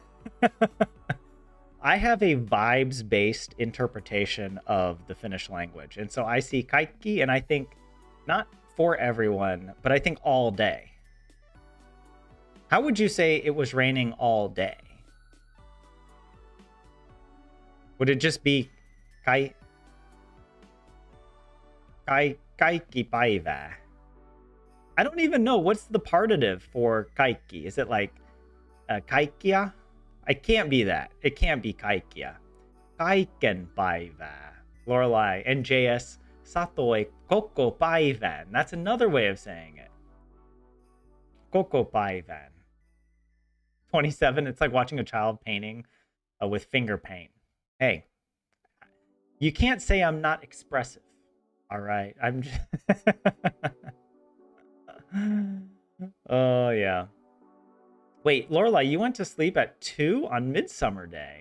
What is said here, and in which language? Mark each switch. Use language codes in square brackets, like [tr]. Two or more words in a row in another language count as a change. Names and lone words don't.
[en] I have a vibes-based interpretation of the Finnish language. And so I see kaikki and I think not for everyone, but I think all day. How would you say it was raining all day? Would it just be [fi] kaikki päivää? [en] I don't even know. What's the partitive for kaikki? Is it like kaikkia? I can't be that. It can't be kaikkia. [fi] Kaiken päivää. Lorelai, NJS, satoi koko päivän. [en] That's another way of saying it. [fi] Koko päivän. [en] 27, it's like watching a child painting with finger paint. Hey, you can't say I'm not expressive. All right. I'm just... Oh, yeah. Wait, Lorelai, you went to sleep at 2 on Midsummer Day.